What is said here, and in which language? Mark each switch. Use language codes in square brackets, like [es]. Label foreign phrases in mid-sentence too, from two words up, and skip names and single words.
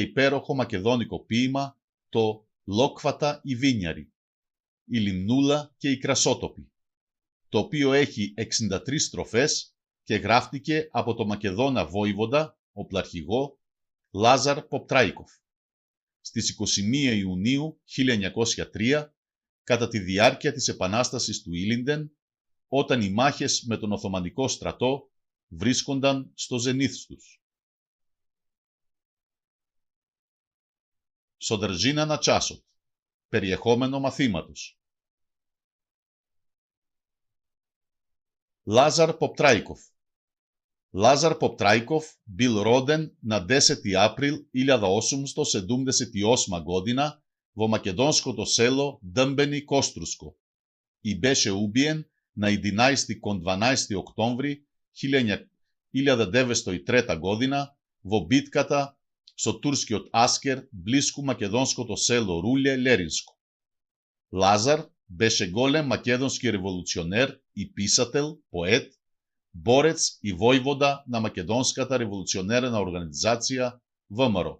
[el] υπέροχο μακεδόνικο ποίημα, το «Λόκφατα η Βίνιαρη», η Λιμνούλα και η Κρασότοπη, το οποίο έχει 63 στροφές και γράφτηκε από το Μακεδόνα βόηβοντα, οπλαρχηγό, Λάζαρ Ποπτράικοφ, στις 21 Ιουνίου 1903, κατά τη διάρκεια της Επανάστασης του Ήλιντεν, όταν οι μάχες με τον Οθωμανικό στρατό βρίσκονταν στο ζενήθ τους. [mk] Содржина на часот. [el] Περιεχόμενο μαθήματος. Λάζαρ Ποπτράικοφ. [mk] Λάζαρ Ποπτράικοφ бил роден на 10. Април 1878 година во македонско село Дмбени Кострушко и беше убиен на 11 кон 12 октомври 1903 година во битката со турскиот аскер блиску македонското село Рулје Леринско. Лазар беше голем македонски револуционер и писател, поет, борец и војвода на македонската револуционерна организација ВМРО.